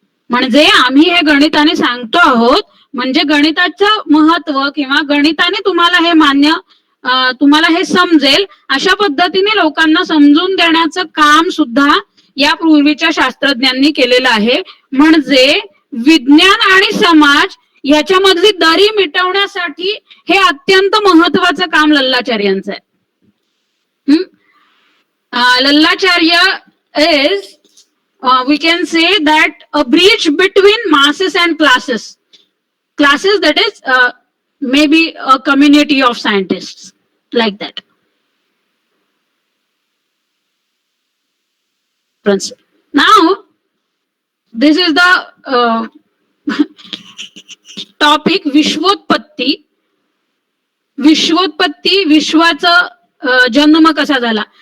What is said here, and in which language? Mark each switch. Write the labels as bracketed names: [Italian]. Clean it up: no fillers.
[Marathi] म्हणजे आम्ही हे गणिताने सांगतो आहोत म्हणजे गणिताचं महत्व किंवा गणिताने तुम्हाला हे मान्य तुम्हाला हे समजेल अशा पद्धतीने लोकांना समजून देण्याचं काम सुद्धा या पूर्वीच्या शास्त्रज्ञांनी केलेलं आहे. म्हणजे विज्ञान आणि समाज याच्यामधली दरी मिटवण्यासाठी हे अत्यंत महत्वाचं काम लल्लाचार्यांचं आहे. [English] Lallacharya is we can say that a bridge between masses and classes that is maybe a community of scientists like that. Now this is the topic विश्वोत्पत्ती. [Marathi] विश्वोत्पत्ती विश्वाचा जन्म कसा झाला.